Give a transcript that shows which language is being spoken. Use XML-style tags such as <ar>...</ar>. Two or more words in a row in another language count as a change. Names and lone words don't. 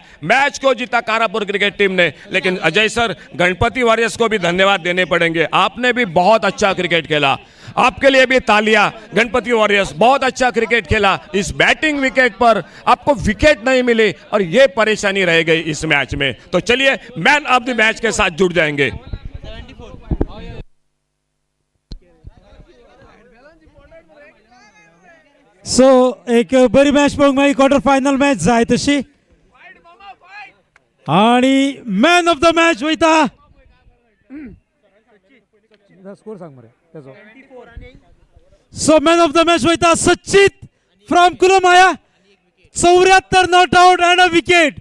<hi>मैच को जीता कारापुर क्रिकेट टीम ने। लेकिन अजय सर, गणपति वॉरियर्स को भी धन्यवाद देने पड़ेंगे, आपने भी बहुत अच्छा क्रिकेट खेला। आपके लिए भी तालियां। गणपति वॉरियर्स बहुत अच्छा क्रिकेट खेला। इस</hi> <en>batting wicket</en> <hi>पर आपको विकेट नहीं मिली और ये परेशानी रह गई इस मैच में। तो चलिए</hi> <en>man of the match</en> <hi>के साथ जुड़ जाएंगे।</hi> <kok>सो एक बरी मॅच पळोवंक मेळ्ळी,</kok> <en>quarter final match</en> <kok>जाय तशी, आणि</kok> <en>man of the match</en> <kok>वयता सो</kok> <en>man of the match</en> <kok>वयता सचित फ्रॉम कुलमाया,</kok> <en>74 not out and a wicket.</en>